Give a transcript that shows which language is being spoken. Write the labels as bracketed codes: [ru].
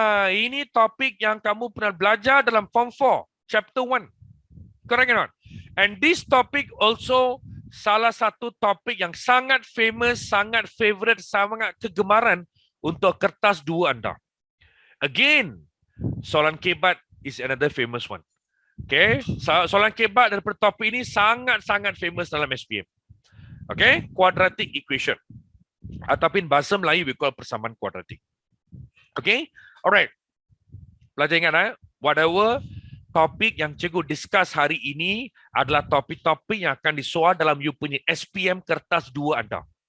[ms] Ini topik yang kamu pernah belajar dalam form 4, chapter 1. [en] Correct or not? [ms] And this topic also salah satu topik yang sangat famous, sangat favorite, sangat kegemaran untuk kertas 2 anda. [en] Again, [ms] soalan kebat [en] is another famous one. [ms] Okay, soalan kebat daripada topik ini sangat-sangat famous dalam SPM. [en] Okay, quadratic equation. [ms] Ataupun bahasa Melayu [en] we call [ms] persamaan kuadratik. Okay, alright. Pelajar ingat whatever topik yang cikgu discuss hari ini adalah topik-topik yang akan disoal dalam you punya SPM kertas 2 anda.